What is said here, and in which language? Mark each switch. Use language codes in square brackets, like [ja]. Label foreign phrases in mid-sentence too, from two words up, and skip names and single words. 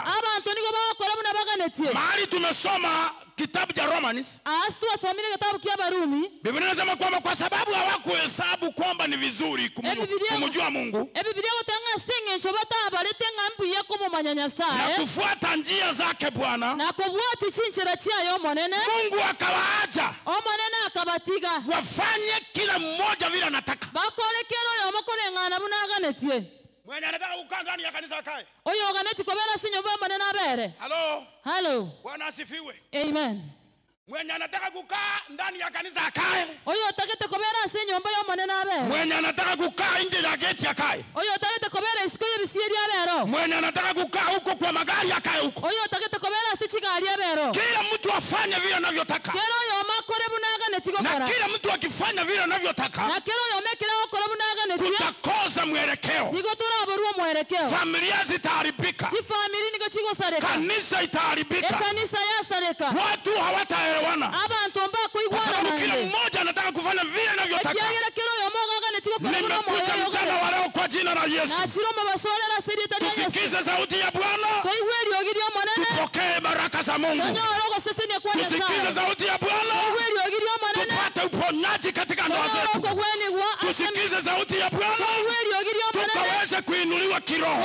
[sw] Mahali tumesoma kitabu cha Romans, Biblia inasema kwamba kwa sababu hawakuhesabu kwamba ni vizuri kumjua Mungu na kufuata njia zake Bwana, Mungu akawaacha wafanye kila mmoja vile anataka. Mwenye anataka kukaa ndani ya kanisa akae. Halo. Halo. Bwana asifiwe. Amen. Mwenye anataka kukaa ndani ya kanisa akae. [guz] Oyo otagete kobera ase nyomba y'omonene abere. [sw] Mwenye anataka kukaa nje ya geti akae. [guz] Oyo otagete kobera isiko y'ebisieri abero. [sw] Mwenye anataka kukaa huko kwa magari akae huko. [guz] Oyo otagete kobera ase chigari abero. [sw] Kila mtu afanye vile anavyotaka. [guz] Kero oyo makore bunaga netigokora. [sw] Na kila mtu akifanya vile anavyotaka. [guz] Na kero oyo mekera okora bunaga netigokora. [sw] Kutakosa mwelekeo. [guz] Nigo turaborwa mwelekeo. [sw] Familia zitaharibika. [guz] Si family nigo chigosareka. [sw] Kanisa itaharibika. [guz] Kanisa yasareka. [sw] Watu hawataelewana. [guz] Abantu mbako igwana. [sw] Kila mmoja anataka kufanya vile anavyotaka. [guz] Kiagera kero oyo mogaga netigokora. [sw] Nimekuja mchana wa leo kwa jina la Yesu. [guz] Na chiroma basolera sirita ya Yesu. [sw] Tusikize sauti ya Bwana. [guz] Toigweli ogirio monene. [sw] Tupokee baraka za Mungu. Tusikize sauti ya Bwana. Tupate uponyaji katika ndoa zetu. Tusikize sauti ya Bwana. Tukaweze kuinuliwa kiroho.